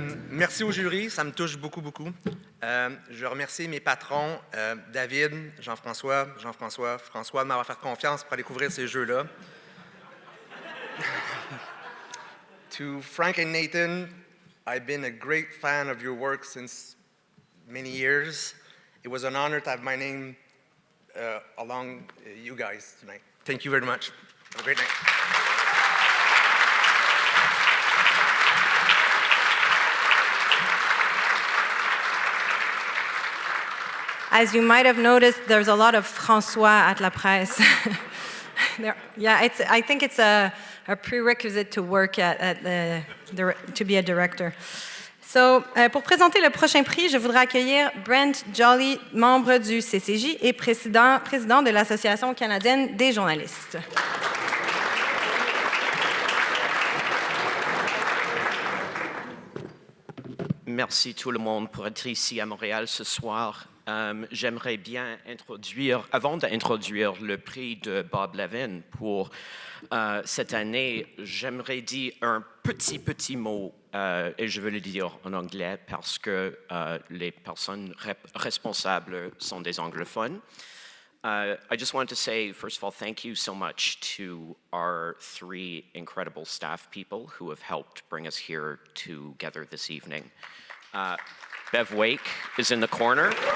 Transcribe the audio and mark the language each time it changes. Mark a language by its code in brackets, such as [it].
[fr] Merci au jury, ça me touche beaucoup, beaucoup. Je remercie mes patrons, David, Jean-François, François, de m'avoir fait confiance pour aller couvrir ces jeux-là. [en] To Frank and Nathan, I've been a great fan of your work since many years. It was an honor to have my name along you guys tonight. Thank you very much. Have a great night. As you might have noticed, there's a lot of François at La Presse. I think it's a prerequisite to work to be a director. [fr] So, pour présenter le prochain prix, je voudrais accueillir Brent Jolly, membre du CCJ et président de l'Association canadienne des journalistes. merci tout le monde pour être ici à Montréal ce soir. J'aimerais bien introduire, avant d'introduire le prix de Bob Levin pour cette année, j'aimerais dire un petit mot, et je veux le dire en anglais parce que les personnes responsables sont des anglophones. [en] I just wanted to say, first of all, thank you so much to our 3 incredible staff people who have helped bring us here together this evening. Bev Wake is in the corner.